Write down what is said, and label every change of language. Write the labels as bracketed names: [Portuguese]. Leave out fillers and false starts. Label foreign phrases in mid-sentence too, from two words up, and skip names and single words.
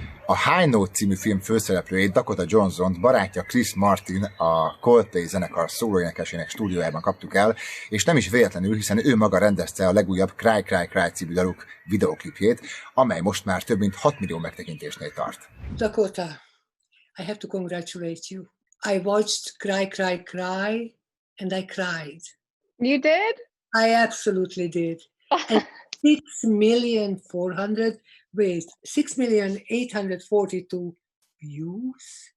[Hungarian] A High Note című film főszereplőjét, Dakota Johnson barátja Chris Martin, a Coldplay zenekar szólóénekesének stúdiójában kaptuk el, és nem is véletlenül, hiszen ő maga rendezte a legújabb Cry Cry Cry című daluk videoklipjét, amely most már több mint 6 millió megtekintésnél tart. [English] Dakota, I have to congratulate you. I watched Cry Cry Cry and I cried. You did? I absolutely did. And 6,842 views.